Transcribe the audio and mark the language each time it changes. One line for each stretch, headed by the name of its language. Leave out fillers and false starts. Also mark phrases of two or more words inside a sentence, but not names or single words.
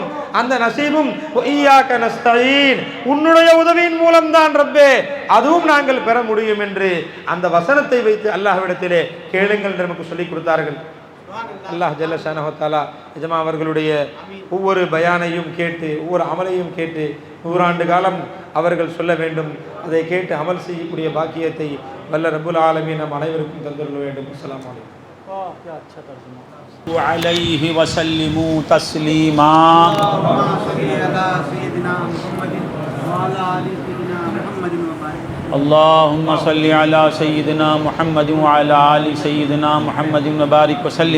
Tamil: அந்த நசீபும்
Arabic: إياك نستعين,
Tamil: உன்னுடைய உதவியின் மூலம்தான் ரப்பே, அதுவும் நாங்கள் பெற முடியும் என்று அந்த வசனத்தை வைத்து அல்லாஹ்விடத்திலே கேளுங்கள் என்று நமக்கு சொல்லிக் கொடுத்தார்கள்.
Arabic: الله جل شأنه وتعالى
Tamil: இஜமா அவர்களுடைய ஒவ்வொரு பயானையும் கேட்டு ஒவ்வொரு அமலையும் கேட்டு 100 ஆண்டு காலம் அவர்கள் சொல்ல வேண்டும். அதை கேட்டு அமல் செய்யக்கூடிய பாக்கியத்தை வல்ல
Arabic: رب العالمين
Tamil: நம் அனைவருக்கும் தந்தருள வேண்டும்.
Arabic: السلام عليكم. عليه وسلموا تسليما. اللهم صل على سيدنا محمد وعلى آل سيدنا محمد وبارك وسلم.